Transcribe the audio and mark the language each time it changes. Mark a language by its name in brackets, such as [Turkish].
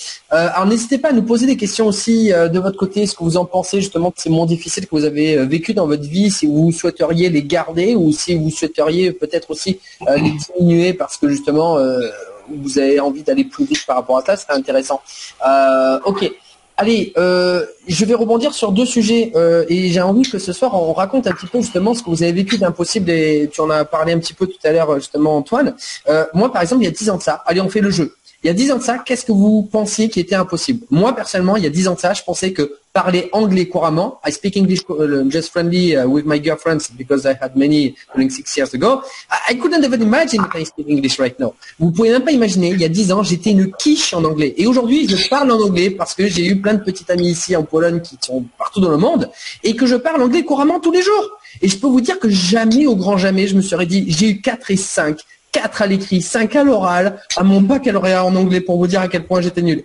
[French] Alors n'hésitez pas à nous poser des questions aussi de votre côté. Ce que vous en pensez justement de ces moments difficiles que vous avez vécu dans votre vie, si vous souhaiteriez les garder ou si vous souhaiteriez peut-être aussi les diminuer parce que justement vous avez envie d'aller plus vite par rapport à ça. C'est intéressant. Ok. Allez, je vais rebondir sur deux sujets et j'ai envie que ce soir on raconte un petit peu justement ce que vous avez vécu d'impossible et tu en as parlé un petit peu tout à l'heure justement Antoine. Moi par exemple il y a 10 ans de ça, allez on fait le jeu. Il y a 10 ans de ça, qu'est-ce que vous pensiez qui était impossible? Moi personnellement il y a 10 ans de ça, je pensais que parler anglais couramment, [English] I speak English just friendly with my girlfriends because I had many during 6 years ago. I couldn't even imagine that I speak English right now. [French] Vous pouvez même pas imaginer, il y a 10 ans, j'étais une quiche en anglais. Et aujourd'hui, je parle en anglais parce que j'ai eu plein de petites amies ici en Pologne qui sont partout dans le monde et que je parle anglais couramment tous les jours. Et je peux vous dire que jamais, au grand jamais, je me serais dit, j'ai eu 4 et 5. 4 à l'écrit, 5 à l'oral, à mon baccalauréat en anglais pour vous dire à quel point j'étais nul.